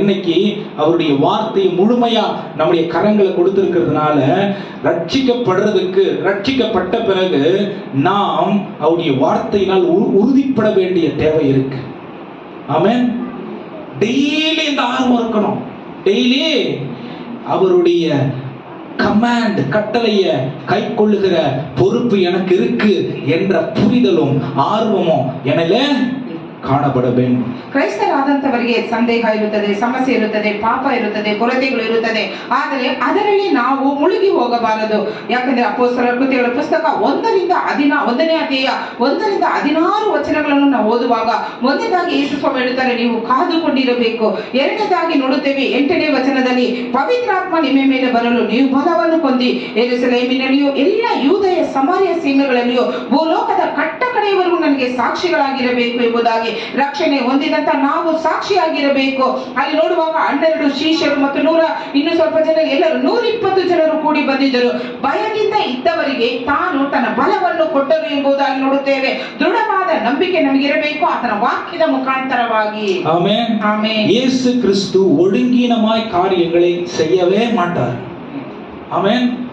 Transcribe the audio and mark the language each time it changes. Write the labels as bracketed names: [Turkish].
[Tamil] இன்னைக்கு அவருடைய வார்த்தையை முழுமையா நம்முடைய கரங்களை கொடுத்திருக்கிறதுனால ரட்சிக்கப்பட்ட பிறகு நாம் அவருடைய வார்த்தையினால் உறுதிப்பட வேண்டிய தேவை இருக்கு. ஆமென். டெய்லி இந்த ஆர்வம் இருக்கணும். டெய்லி அவருடைய கமாண்ட், கட்டளைய கை கொள்ளுகிற பொறுப்பு எனக்கு இருக்கு என்ற புரிதலும் ஆர்வமும் எனலே ಕಾಣಬಡ வேண்டும். [Kannada] ಕ್ರೈಸ್ತರಾದಂತವರಿಗೆ ಸಂದೇಹ ಇರುತ್ತದೆ, ಸಮಸ್ಯೆ ಇರುತ್ತದೆ, ಪಾಪ ಇರುತ್ತದೆ, ಕೊರತೆಗಳು ಇರುತ್ತದೆ. ಆದರೆ ಅದರಲ್ಲಿ ನಾವು ಮುಳುಗಿ ಹೋಗಬಾರದು. ಯಾಕಂದ್ರೆ ಅಪೊಸ್ತಲರ ಕೃತ್ಯಗಳ ಪುಸ್ತಕ 1ರಿಂದ 11ನೇ ಅಧ್ಯಾಯ 1ರಿಂದ 16 ವಚನಗಳನ್ನು ನಾವು ಓದುವಾಗ, ಮೊದಲನೇದಾಗಿ ಯೇಸು ಸ್ವಾಮಿ ಹೇಳುತ್ತಾರೆ, ನೀವು ಕಾದುಕೊಂಡಿರಬೇಕು. ಎರಡನೇದಾಗಿ ನೋಡುತ್ತೇವೆ 8ನೇ ವಚನದಲ್ಲಿ, ಪವಿತ್ರಾತ್ಮ ನಿಮ್ಮ ಮೇಲೆ ಬರಲು ನೀವು ಬಲವನ್ನು ಹೊಂದಿ ಯೆರೂಸಲೇಮಿನಲ್ಲಿಯೂ ಎಲ್ಲ ಯೂದಯ ಸಮಾರ್ಯ ಸೀಮೆಗಳಲ್ಲಿಯೂ ಭೂಲೋಕದ ಕಟ್ಟ ಕಡೆಯವರೆಗೂ ನನಗೆ ಸಾಕ್ಷಿಗಳಾಗಿರಬೇಕು ಎಂಬುದಾಗಿ ರಕ್ಷಣೆ ಹೊಂದಿದಂತ ನಾವು ಸಾಕ್ಷಿಯಾಗಿರಬೇಕು. ಅಲ್ಲಿ ನೋಡುವಾಗ 12 ಶಿಷ್ಯರು ಮತ್ತು ಇನ್ನು ಸ್ವಲ್ಪ ಜನ, ಎಲ್ಲರೂ 120 ಜನರು ಕೂಡಿ ಬಂದಿದ್ದರು. ಭಯದಿಂದ ಇದ್ದವರಿಗೆ ತಾನು ತನ್ನ ಬಲವನ್ನು ಕೊಟ್ಟರು ಎಂಬುದಾಗಿ ನೋಡುತ್ತೇವೆ. ದೃಢವಾದ ನಂಬಿಕೆ ನಮಗಿರಬೇಕು ಆತನ ವಾಕ್ಯದ ಮುಖಾಂತರವಾಗಿ. [Tamil] ஆமென். ஆமென். இயேசு கிறிஸ்து ஒழுங்கீனமாய் காரியங்களை செய்யவே மாட்டார். ஆமென்.